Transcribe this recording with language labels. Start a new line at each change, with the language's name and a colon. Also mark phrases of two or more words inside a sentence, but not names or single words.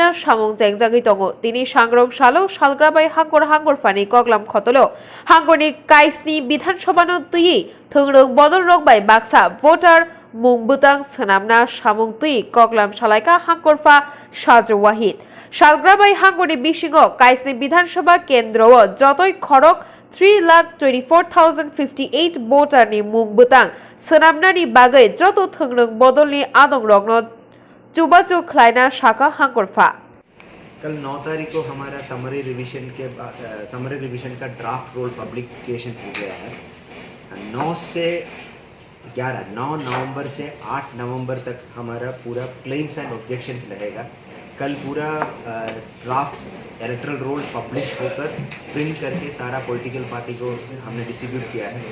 Bodo: सामं जेंजागि तंग तिनि सांरं सालो शालग्रामाइ हांकर फानि कगलाम खतल हांकरनि काइसनि बिधानसभा नति थंरं बदल रगबाइ बाक्सा भोटार मुंबुतां सनामना सामं तुइ कगलाम सालाइका हांकरफा साज वाहिद शालग्रामाइ हांकरनि बिशिंग काइसनि बिधानसभा केन्द्र जतइ खड़क 3,24,058 वोटर नि मुंगबुतांग सनामनानि बागै जतो थंग्रं बदलनि आदं रग्न चुबाचु खलायना शाखा हांकरफा
Hindi: कल 9 तारीख को हमारा
English: summary revision
Hindi: का
English: draft roll publication
Hindi: हो गया है। 9 से 11 9 नवंबर से 8 नवंबर तक हमारा पूरा
English: claims and objections
Hindi: रहेगा। कल पूरा
English: draft electoral roll
Hindi: पब्लिश होकर प्रिंट करके सारा
English: political party
Hindi: को हमने डिस्ट्रीब्यूट किया है।